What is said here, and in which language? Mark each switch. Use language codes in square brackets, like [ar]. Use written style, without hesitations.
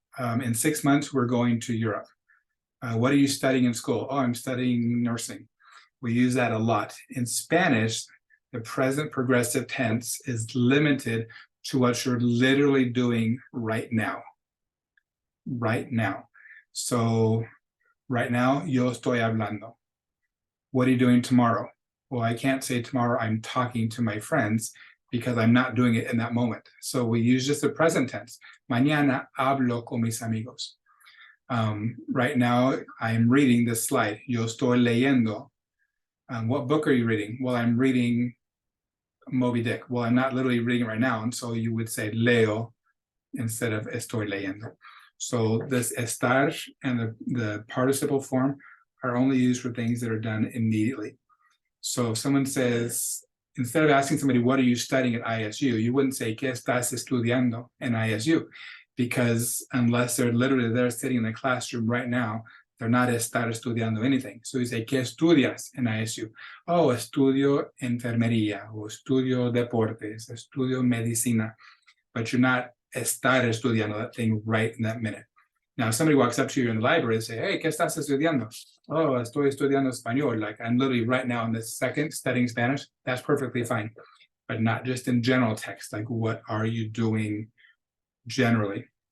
[en] In 6 months, we're going to Europe. What are you studying in school? Oh, I'm studying nursing. We use that a lot. In Spanish, the present progressive tense is limited to what you're literally doing right now. Right now. So, right now, [es] yo estoy hablando. [en] What are you doing tomorrow? Well, I can't say tomorrow I'm talking to my friends because I'm not doing it in that moment. So we use just the present tense. [es] Mañana hablo con mis amigos. [en] Right now, I'm reading this slide. [es] Yo estoy leyendo. [en] What book are you reading? Well, I'm reading Moby Dick. Well, I'm not literally reading it right now, and so you would say leo instead of estoy leyendo. So this estar and the participle form are only used for things that are done immediately. So if someone says, instead of asking somebody, what are you studying at ISU? You wouldn't say, [es] ¿Qué estás estudiando en ISU? [en] Because unless they're literally there sitting in the classroom right now, They're not [es] estar estudiando [en] anything. So you say, [es] ¿qué estudias en ISU? Oh, estudio enfermería, o estudio deportes, estudio medicina. [en] But you're not [es] estar estudiando [en] that thing right in that minute. Now, if somebody walks up to you in the library and say, hey, [es] ¿qué estás estudiando? Oh, estoy estudiando español. [en] Like I'm literally right now in this second studying Spanish. That's perfectly fine. But not just in general text. Like, what are you doing generally?